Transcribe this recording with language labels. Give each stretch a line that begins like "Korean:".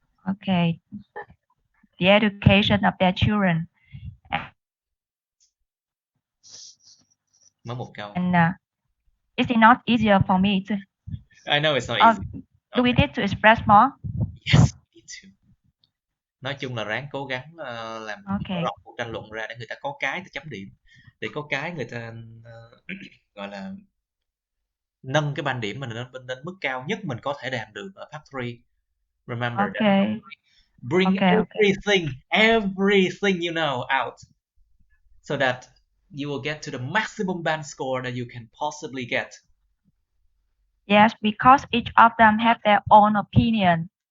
English: Okay. The education of their children.
Vietnamese: Mới một câu.
English: And is it not easier for me to? I know it's not easy. Do we need to express more? Yes, we need to.
Vietnamese: Nói chung là ráng cố gắng làm rộng cuộc tranh luận ra để người ta có cái để chấm điểm, để có cái người ta gọi là nâng cái band điểm mình lên mức cao nhất mình có thể đạt được ở part 3.
English: Remember that. Bring everything you know out, so that you will get to the maximum band score that you can possibly get. Yes, because each of them have their own opinion.